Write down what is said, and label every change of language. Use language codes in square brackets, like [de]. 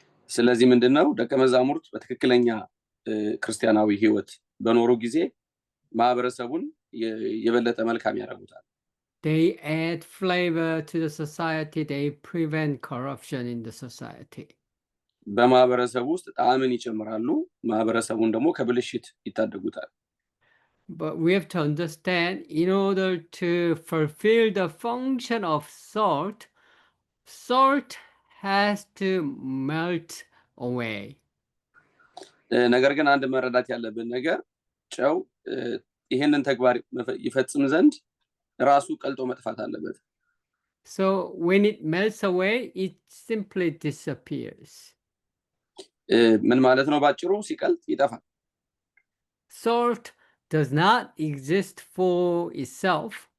[am] ስለዚህ ምንድነው ደቀ መዛሙርት በትክክለኛ ክርስቲያናዊ ህይወት በኖሩ ጊዜ ማህበረሰቡን የበለጠ መልካም ያደርጉታል። [en] They add flavor to the society, they prevent corruption in the society. [am] በማህበረሰቡ ውስጥ ጣዕምን ይጨምራሉ፣ ማህበረሰቡን ደግሞ ከብልሽት ይታደጉታል። [en] But we have to understand, in order to fulfill the function of salt, salt has to melt away. [am] ነገር ግን አንድ መረዳት ያለብን ነገር ጨው ይሄንን ተግባር ይፈጽም ዘንድ ራሱ ቀልጦ መጥፋት አለበት። [en] So when it melts away, it simply disappears. [am] ምን ማለት ነው? ባጭሩ ሲቀልጥ ይጠፋል። [en] Salt does not exist for itself.